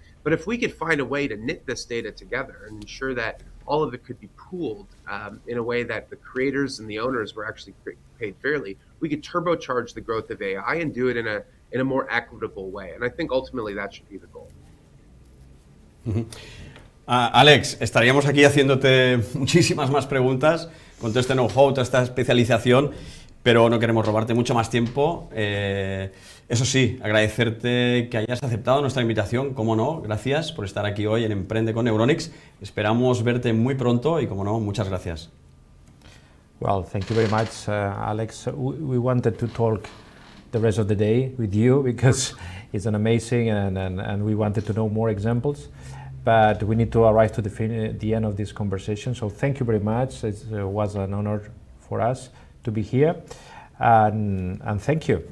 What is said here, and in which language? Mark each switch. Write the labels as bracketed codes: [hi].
[en] But if we could find a way to knit this data together and ensure that all of it could be pooled in a way that the creators and the owners were actually paid fairly, we could turbocharge the growth of AI and do it in a more equitable way. And I think ultimately that should be the goal. [es] Alex, estaríamos aquí haciéndote muchísimas más preguntas con todo este know-how, toda esta especialización, pero no queremos robarte mucho más tiempo. Eso sí, agradecerte que hayas aceptado nuestra invitación, como no, gracias por estar aquí hoy en Emprende con Neuronix. Esperamos verte muy pronto y, como no, muchas gracias. [en] Well, thank you very much, Alex. We wanted to talk the rest of the day with you because it's an amazing and we wanted to know more examples. But we need to arrive to the end of this conversation. So thank you very much. It was an honor for us to be here. And thank you.